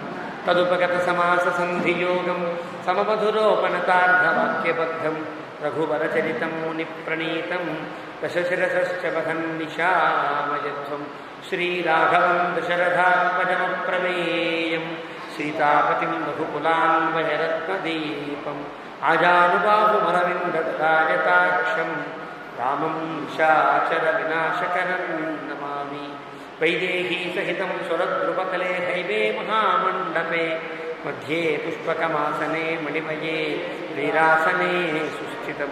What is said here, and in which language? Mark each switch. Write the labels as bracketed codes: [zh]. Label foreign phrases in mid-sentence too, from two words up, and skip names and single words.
[sa] तदुपगतसमाससन्धियोगं सममधुरोपनतार्धवाक्यबद्धं रघुवरचरितं मुनिप्रणीतं दशशिरसश्च वहन्निशामयध्वं। श्रीराघवं दशरथात्मजमप्रमेयं सीतापतिं रघुकुलान्वयरत्नदीपं आजानुबाहुमरविन्दराजताक्षं रामं निशाचर विनाशकरं नमामि. वैदेही सहितं सुरद्रुपकले हैवे महामण्डपे मध्ये पुष्पकमासने मणिमये वीरासने सुस्थितं.